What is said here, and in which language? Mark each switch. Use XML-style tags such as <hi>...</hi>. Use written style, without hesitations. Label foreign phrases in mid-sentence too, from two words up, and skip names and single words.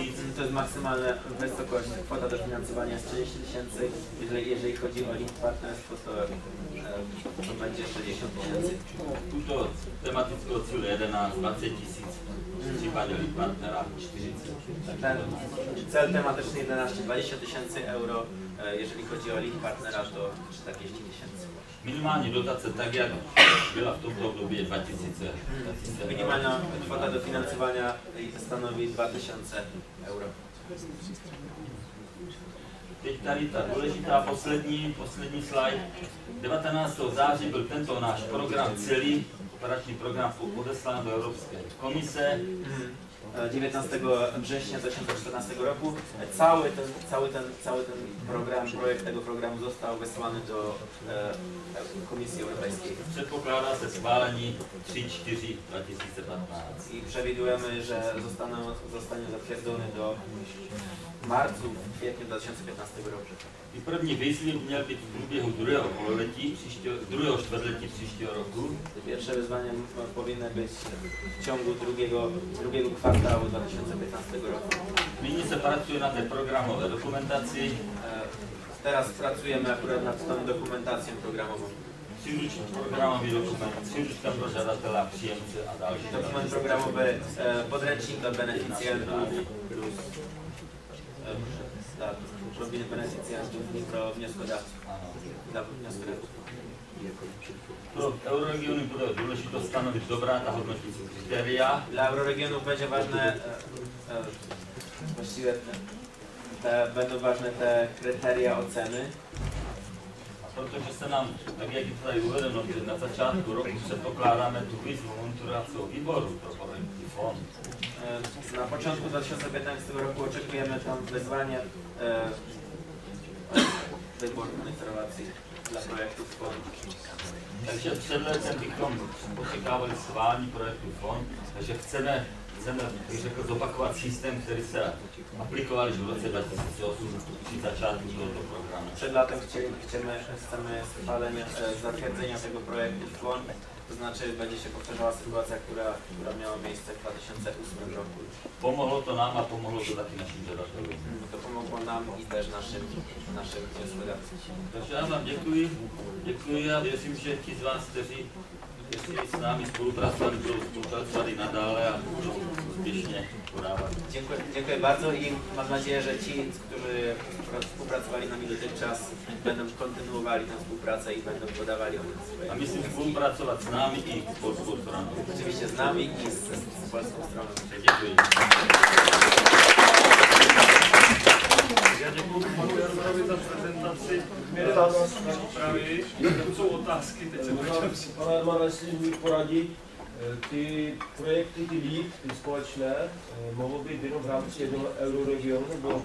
<pl>To jest maksymalna wysokość, kwota dofinansowania jest 30 000. Jeżeli chodzi o lead partnerstwo, to będzie 60 000.</pl> <cs>Tuto tematického cíle 11, 20 000, v případě lead partnera 40 000.</cs> <pl>Ten cel tematyczny 11, 20 000 euro, jeżeli chodzi o lead partnera, to 40 000.</pl> <cs>Minimální dotace, tak jak byla v tomto období, je 2000 euro.</cs> <pl>Minimalna kwota dofinansowania stanowi 2000 euro.</pl> <cs>Teď tady ta důležitá poslední slide. 19. září byl tento náš program celý, operační program odeslán do Evropské komise.</cs> <pl>19 września 2014 roku. Cały ten projekt tego programu został wysłany do Komisji Europejskiej.</pl> <cs>Przedpoklada se schválení 3/4/2015.</cs> <pl>I przewidujemy, że zostanie zatwierdzony do marcu, kwietnia 2015 roku.</pl> <cs>I první výzvy měl být v průběhu druhého čtvrtletí příštího roku.</cs> <pl>Pierwsze wyzwania powinny być w ciągu drugiego kwartału 2015 roku.</pl> <cs>Nyní se pracuje na té programové dokumentaci.</cs> <pl>Teraz pracujemy akurat nad tą dokumentacją programową.</pl> <cs>Programový dokument, příručka pro žadatele, příjemce a další.</cs> <pl>Dokument programowy, podręcznik dla beneficjentów plus beneficjentów i pro wnioskodawców. Dla wnioskodawców.</pl> <cs>Pro euroregiony bude důležité stanovit dobrá a hodnotící kritéria.</cs> <pl>Dla euroregionów będzie ważne, właściwie będą ważne te kryteria oceny.</pl> <cs>Protože se nám, tak jak je tady uvedeno, že na začátku roku předpokládáme tu výzvu monitorovacího výboru pro projektový fond.</cs> <pl>Na początku 2015 roku oczekujemy tam wyzwanie wyboru monitorowacji dla projektów fondu.</pl> <cs>Takže před letem bychom očekávali schválení projektu fond, takže chceme bych řekl, zopakovat systém, který se aplikoval už v roce 2008 při začátku tohoto programu.</cs> <pl>Przed latem chcemy zatwierdzenia tego projektu fond, to znaczy będzie się powtarzała sytuacja, która miała miejsce w 2008 roku.</pl> <cs>Pomohlo to nám a pomohlo to taky našim žadatelům.</cs> <pl>To pomogło nam i też naszym wnioskodawcom.</pl> <cs>Takže já vám děkuji a věřím, že ti z vás, kteří s námi spolupracovali, budou spolupracovat i nadále a budou úspěšně podávat.</cs> <pl>Dziękuję bardzo i mam nadzieję, że ci, którzy współpracowali z nami dotychczas, będą kontynuowali tę współpracę i będą podawali swoje.</pl> <cs>A myslím spolupracovat s námi i s polskou stronou.</cs> <pl>Oczywiście z nami i z polską stroną.</pl> <cs>Děkuji. Já děkuji panu Jarnovi za prezentaci přípravy. To jsou otázky, teď se můžeme si... Pane Jarmane, jestli můžu poradit, ty projekty, ty LEAD, ty společné, mohou být jenom v rámci jednoho euroregionu, nebo...</cs>